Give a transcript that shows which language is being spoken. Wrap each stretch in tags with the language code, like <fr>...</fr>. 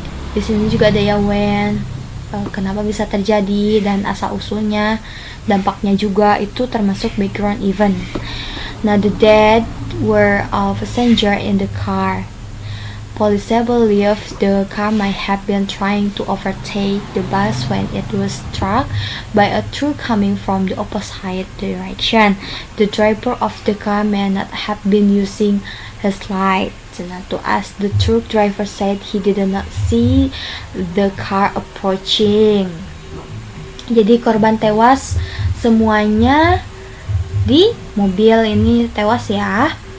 <id>Di sini juga ada ya when, kenapa bisa terjadi dan asal usulnya, dampaknya juga itu termasuk background event.</id> <en>Now, the dead were all passenger in the car. Police believe the car might have been trying to overtake the bus when it was struck by a truck coming from the opposite direction. The driver of the car may not have been using his light. Nah, to as the truck driver said he did not see the car approaching.</en> <id>Jadi korban tewas semuanya di mobil ini tewas ya.</id>